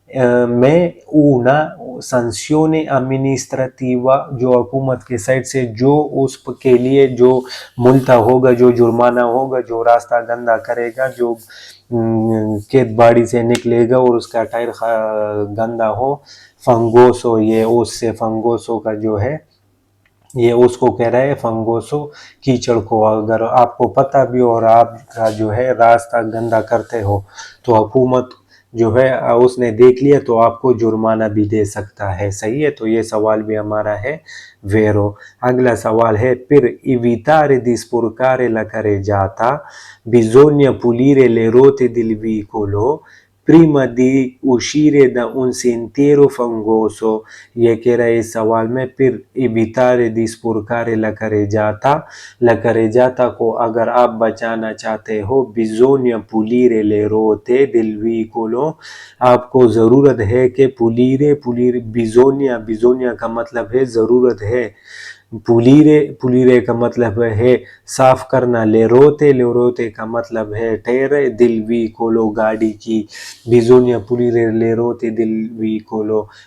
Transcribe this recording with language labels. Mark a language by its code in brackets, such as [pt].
[hi] में [it] una sanzione amministrativa, [hi] जो हुकूमत के साइड से जो उसके लिए जो मुल्ता होगा, जो जुर्माना होगा, जो रास्ता गंदा करेगा, जो खेत बाड़ी से निकलेगा और उसका टायर गंदा हो, फंगोसो, ये उससे फंगोसो का जो है, ये उसको कह रहा है फंगोसो, कीचड़ को। अगर आपको पता भी और आपका जो है रास्ता गंदा करते हो तो हुकूमत जो है उसने देख लिया तो आपको जुर्माना भी दे सकता है। सही है, तो ये सवाल भी हमारा है वेरो। [it] अगला सवाल है per evitare di sporcare la carreggiata bisogna pulire le rotte del veicolo prima di uscire da un sentiero fangoso। [hi] ये कह रहा है इस सवाल में [it] per evitare di sporcare la carreggiata [hi] को अगर आप बचाना चाहते हो, [it] bisogna pulire le rotte del veicolo, [hi] आपको ज़रूरत है कि पुलीरे बिजोनिया का मतलब है ज़रूरत है, पुलीरे का मतलब है साफ करना, ले रोते का मतलब है ठहरे, दिल वी कोलो गाड़ी की, बिजोनिया पुलीरे ले रोते दिल वी कोलो।